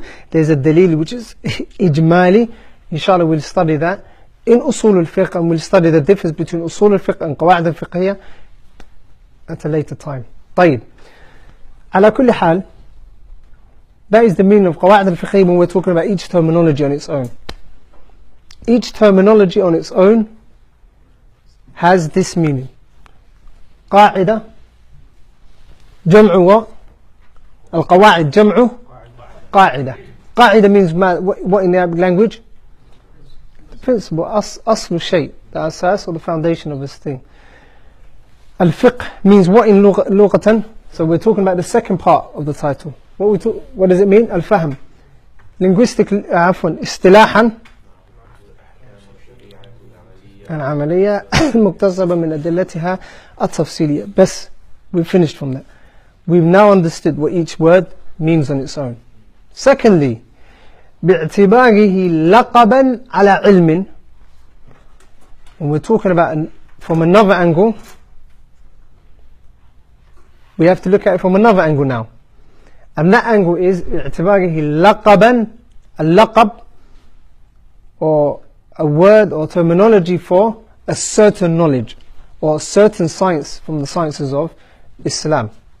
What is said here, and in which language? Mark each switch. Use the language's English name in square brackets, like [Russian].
[English] There's a dalil which is ijmali. Inshallah we'll study that in usul al-fiqh, and we'll study the difference between usul al-fiqh and Qawaa'id al-Fiqhiyyah at a later time. [Arabic] طيب. على كل حال, [English] that is the meaning of Qawaa'id al-Fiqhiyyah when we're talking about each terminology on its own. Each terminology on its own has this meaning. [Arabic] قاعدة جمع و al-qawa'id جمع قاعدة. [English] قاعدة means what in the Arabic language? The principle, [Arabic] أصل الشيء, [English] the asas or the foundation of this thing. Al-fiqh means what in lughatan? So we're talking about the second part of the title. What does it mean? Al-fahm. Linguistically, istilahan. [Arabic] العملية المكتسبة من أدلتها التفصيلية. [English] بس we've finished from that. We've now understood what each word means on its own. [Arabic] Secondly, باعتباره لقبا على علم. [English] When we're talking about from another angle, we have to look at it from another angle now. And that angle is [Arabic] باعتباره لقبا, [English] a laqab, or a word or terminology for a certain knowledge or a certain science from the sciences of Islam.